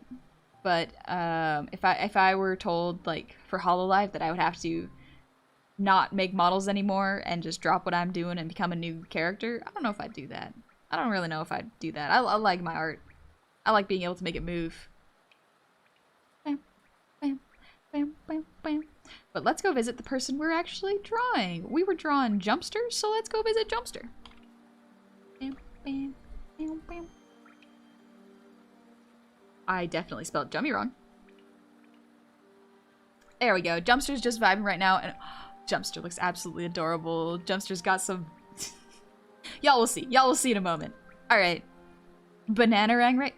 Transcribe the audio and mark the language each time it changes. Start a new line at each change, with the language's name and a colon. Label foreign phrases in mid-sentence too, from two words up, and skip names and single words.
English: But if I were told, like, for Hololive that I would have to not make models anymore and just drop what I'm doing and become a new character, I don't know if I'd do that. I don't really know if I'd do that. I like my art. I like being able to make it move. Bam, bam, bam, bam, bam. But let's go visit the person we're actually drawing. We were drawing Jumpster, so let's go visit Jumpster. Bam, bam, bam, bam. I definitely spelled Jummy wrong. There we go. Jumpster's just vibing right now, and Jumpster looks absolutely adorable. Jumpster's got some... Y'all will see. Y'all will see in a moment. Alright. Bananarang, right?